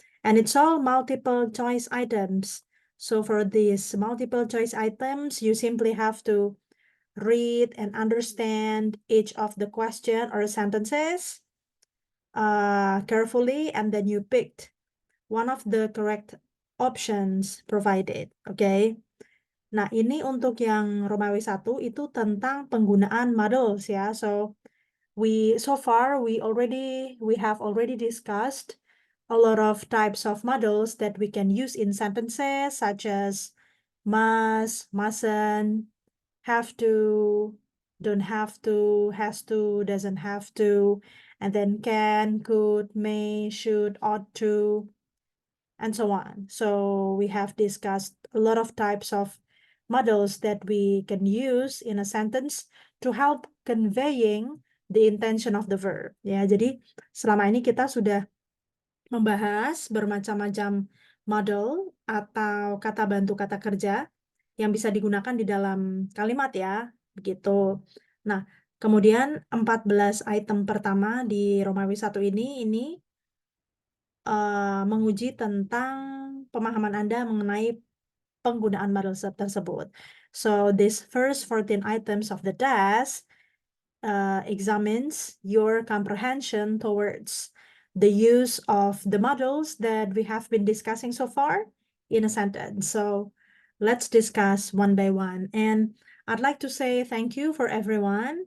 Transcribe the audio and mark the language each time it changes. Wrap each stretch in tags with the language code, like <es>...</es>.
<en>And it's all multiple choice items. So for these multiple choice items, you simply have to read and understand each of the question or sentences carefully, and then you picked one of the correct options provided.</en> <id>Nah, ini untuk yang Romawi 1 itu tentang penggunaan models ya.</id> <en>So far we have already discussed a lot of types of models that we can use in sentences such as must, mustn't, have to, don't have to, has to, doesn't have to, and then can, could, may, should, ought to, and so on. So we have discussed a lot of types of models that we can use in a sentence to help conveying the intention of the verb.</en> <id>Ya, jadi selama ini kita sudah membahas bermacam-macam model atau kata bantu kata kerja yang bisa digunakan di dalam kalimat ya, begitu. Nah, kemudian 14 item pertama di Romawi 1 ini menguji tentang pemahaman Anda mengenai penggunaan model tersebut.</id> <en>So this first 14 items of the task examines your comprehension towards the use of the models that we have been discussing so far in a sentence. So let's discuss one by one. And I'd like to say thank you for everyone.</en>